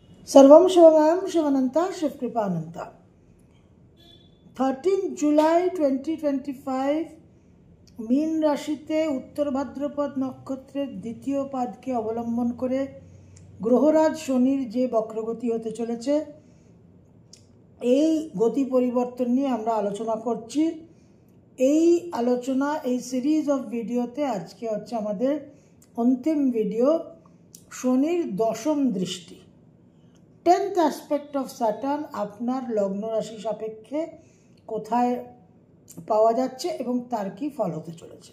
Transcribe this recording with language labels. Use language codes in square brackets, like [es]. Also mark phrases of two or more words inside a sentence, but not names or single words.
[sa] सर्वं शिवमयं शिवानंता शिवकृपानंता। [bn] 13 জুলাই 2025 মীন রাশিতে উত্তর ভাদ্রপদ নক্ষত্রের দ্বিতীয় পাদকে অবলম্বন করে গ্রহরাজ শনির যে বক্রগতি হতে চলেছে এই গতি পরিবর্তন নিয়ে আমরা আলোচনা করছি। এই আলোচনা এই [en] series of [bn] ভিডিওতে আজকে হচ্ছে আমাদের অন্তিম ভিডিও, শনির দশম দৃষ্টি, [en] 10th aspect of Saturn [bn] আপনার লগ্ন রাশি সাপেক্ষে কোথায় পাওয়া যাচ্ছে এবং তার কি ফল হতে চলেছে।